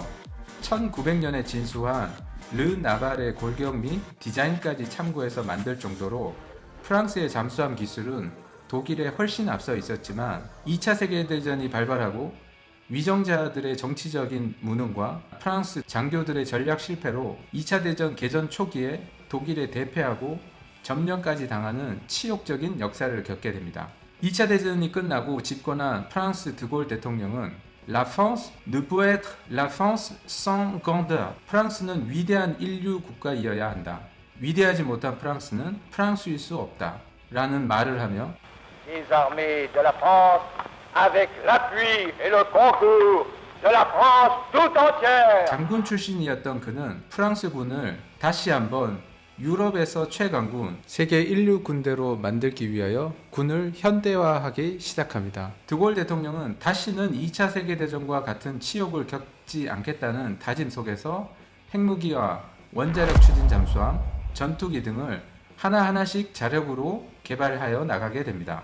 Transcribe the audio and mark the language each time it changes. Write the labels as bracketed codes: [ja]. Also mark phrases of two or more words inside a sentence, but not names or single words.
[ko] 1900년에 진수한 르 나발의 골격 및 디자인까지 참고해서 만들 정도로 프랑스의 잠수함 기술은 독일에 훨씬 앞서 있었지만, 2차 세계대전이 발발하고 위정자들의 정치적인 무능과 프랑스 장교들의 전략 실패로 2차 대전 개전 초기에 독일에 대패하고 점령까지 당하는 치욕적인 역사를 겪게 됩니다. 2차 대전이 끝나고 집권한 프랑스 드골 대통령은 [fr] La France ne peut être la France sans grandeur. [ko] 프랑스는 위대한 인류 국가이어야 한다. 위대하지 못한 프랑스는 프랑스일 수 없다. 라는 말을 하며 [fr] Les armées de la France avec l'appui et le concours de la France tout entière. [ko] 장군 출신이었던 그는 프랑스군을 다시 한번 유럽에서 최강군 세계 1류 군대로 만들기 위하여 군을 현대화하기 시작합니다. 드골 대통령은 다시는 2차 세계대전과 같은 치욕을 겪지 않겠다는 다짐 속에서 핵무기와 원자력 추진 잠수함, 전투기 등을 하나하나씩 자력으로 개발하여 나가게 됩니다.